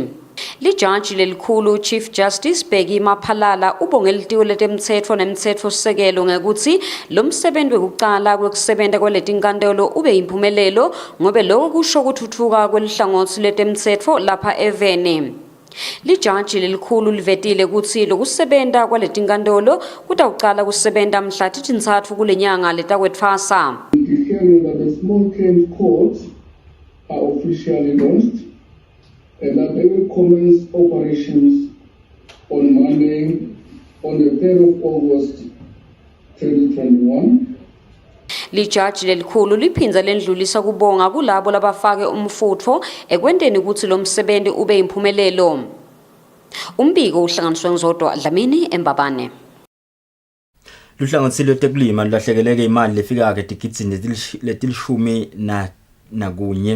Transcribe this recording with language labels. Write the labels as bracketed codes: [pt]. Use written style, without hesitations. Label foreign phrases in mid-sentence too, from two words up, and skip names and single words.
[ss] Lijaji lelikhulu Chief Justice Bheki Maphalala ubonge litiko letemtsetfo nemtsetfosisekelo ngekutsi lo msebenzi wekucala kwekusebenta kwaletinkantolo ube imphumelelo ngobe lokho kusho kuthuthuka kwelihlangothi letemtsetfo lapha eveni. Lijaji lelikhulu livetile kutsi lokusebenta kwaletinkantolo kutawucala kusebenta mhla tintsatfu kule nyanga letakwetfasa. [en] And that they will commence operations on Monday, on the 3rd of August 2021. [ss] Lijaji lelikhulu liphinza lendlulisa kubonga kulabo labafake umfutho ekwenteni ukuthi lo msebenzi ube imphumelelo. Umbiko uhlanganiswe ngizodwa Dlamini Embabane. Luhlanganisile tekulima lulahlekeleke imali lefika ke tigidzi letilishumi nakunye.